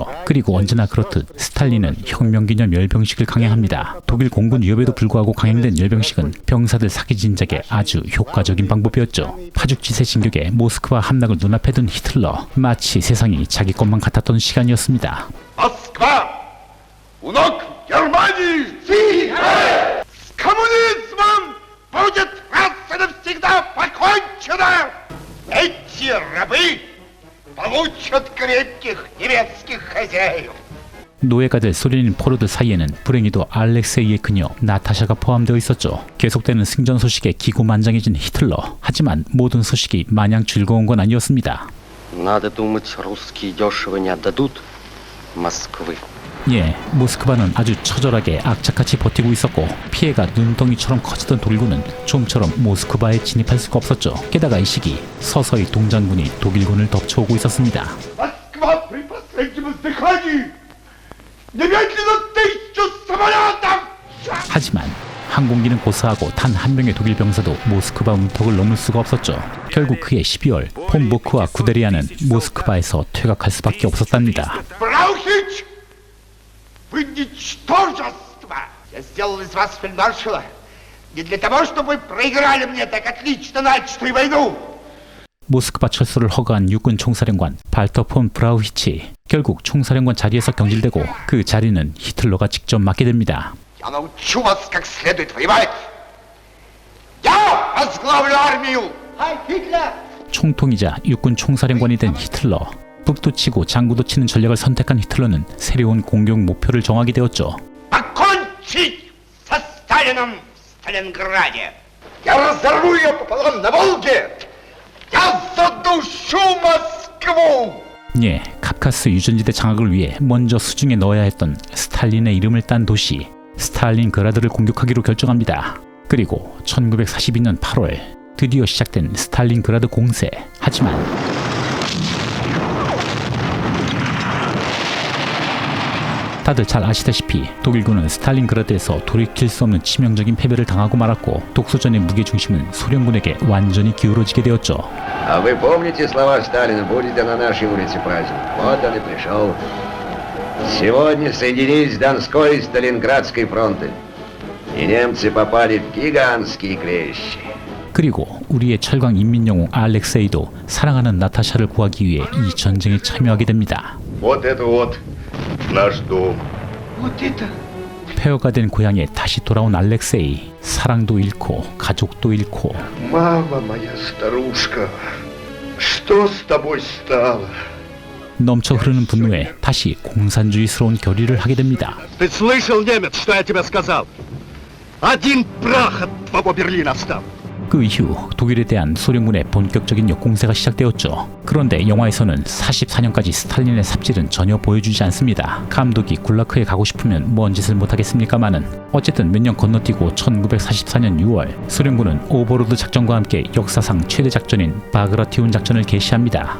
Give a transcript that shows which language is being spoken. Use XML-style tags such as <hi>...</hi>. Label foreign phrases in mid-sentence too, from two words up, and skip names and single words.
<ko>그리고 언제나 그렇듯 스탈린은 혁명 기념 열병식을 강행합니다. 독일 공군 위협에도 불구하고 강행된 열병식은 병사들 사기 진작에 아주 효과적인 방법이었죠. 파죽지세 진격에 모스크바 함락을 눈앞에 둔 히틀러, 마치 세상이 자기 것만 같았던 시간이었습니다.</ko> <ru>Москва! Унок Германии! Сихай! С коммунизмом будет раз и навсегда покончено! Эти рабы получат крепких немецких хозяев!</ru> <ko>노예가 될 소련인 포로들 사이에는 불행히도 알렉세이의 그녀 나타샤가 포함되어 있었죠. 계속되는 승전 소식에 기고만장해진 히틀러. 하지만 모든 소식이 마냥 즐거운 건 아니었습니다.</ko> <ru>Надо думать, русские дешево не отдадут Москвы.</ru> <ko>예, 모스크바는 아주 처절하게 악착같이 버티고 있었고, 피해가 눈덩이처럼 커지던 독일군은 좀처럼 모스크바에 진입할 수가 없었죠. 게다가 이 시기 서서히 동장군이 독일군을 덮쳐오고 있었습니다.</ko> <ru>Москва при последнем издыхании! Немедленно 1000 самолетов!</ru> <ko>하지만 항공기는 고사하고 단 한 명의 독일 병사도 모스크바 문턱을 넘을 수가 없었죠. 결국 그해 12월 폰 보크와 구데리아는 모스크바에서 퇴각할 수밖에 없었답니다.</ko> <ru>Браухич! Вы ничтожество! Я сделал из вас фельдмаршала не для того, чтобы вы проиграли мне так отлично начатую войну!</ru> <ko>모스크바 철수를 허가한 육군 총사령관 발터 폰 브라우히치. 결국 총사령관 자리에서 경질되고 그 자리는 히틀러가 직접 맡게 됩니다.</ko> <ru>Я научу вас как следует воевать! Я возглавлю армию!</ru> <ko>총통이자 육군 총사령관이 된 히틀러. 북도 치고 장구도 치는 전략을 선택한 히틀러는 새로운 공격 목표를 정하게 되었죠.</ko> <ru>Покончить со Сталином в Сталинграде! Я разорву ее пополам на Волге! Я задушу Москву!</ru> <ko>예, 카카스 유전지대 장악을 위해 먼저 수중에 넣어야 했던 스탈린의 이름을 딴 도시 스탈린그라드를 공격하기로 결정합니다. 그리고 1942년 8월 드디어 시작된 스탈린그라드 공세. 하지만 다들 잘 아시다시피 독일군은 스탈린그라드에서 돌이킬 수 없는 치명적인 패배를 당하고 말았고 독소전의 무게중심은 소련군에게 완전히 기울어지게 되었죠.</ko> <ru>А вы помните слова Сталина? Будет на нашей улице праздник. Вот он и пришел. Сегодня соединились Донской и Сталинградской фронты. И немцы попали в гигантские клещи.</ru> <ko>그리고 우리의 철강 인민영웅 알렉세이도 사랑하는 나타샤를 구하기 위해 이 전쟁에 참여하게 됩니다.</ko> <ru>Вот это вот наш дом. Вот это.</ru> <ko>폐허가 된 고향에 다시 돌아온 알렉세이. 사랑도 잃고 가족도 잃고</ko> <ru>Мама моя старушка, что с тобой стало?</ru> <ko>넘쳐 흐르는 분노에 다시 공산주의스러운 결의를 하게 됩니다.</ko> <ru>Ты слышал, немец, что я тебе сказал? Один прах от твоего Берлина остался.</ru> <ko>그 이후 독일에 대한 소련군의 본격적인 역공세가 시작되었죠. 그런데 영화에서는 44년까지 스탈린의 삽질은 전혀 보여주지 않습니다. 감독이 굴라크에 가고 싶으면 뭔 짓을 못하겠습니까마는 어쨌든 몇 년 건너뛰고 1944년 6월 소련군은 오버로드 작전과 함께 역사상 최대 작전인 바그라티온 작전을 개시합니다.</ko>